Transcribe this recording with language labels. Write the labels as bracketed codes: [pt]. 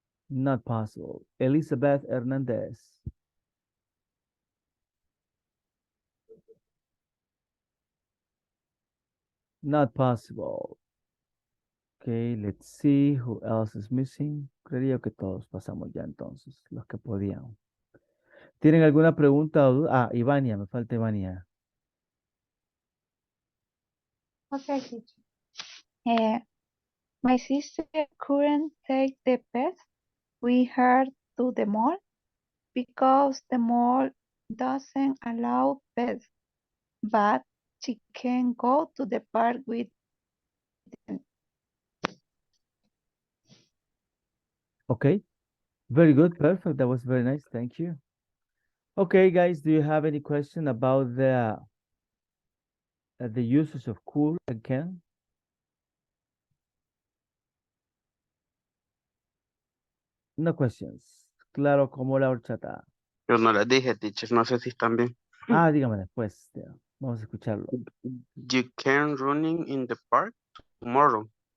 [en] Not possible. Elizabeth Hernandez. Not possible. Okay, let's see who else is missing. [es] Creería que todos pasamos ya entonces, los que podían. ¿Tienen alguna pregunta o duda? Ah, Ivania, me falta Ivania. [en] Okay, teacher. My sister couldn't take the pet with her to the mall because the mall doesn't allow pets, but she can go to the park with them. Okay, very good, perfect. That was very nice. Thank you. Okay, guys, do you have any question about the uses of could and can? No questions. [es] Claro como la horchata. Yo no las dije, teacher, no sé si están bien. Ah, dígame después. Vamos a escucharlo. [en] You can running in the park tomorrow.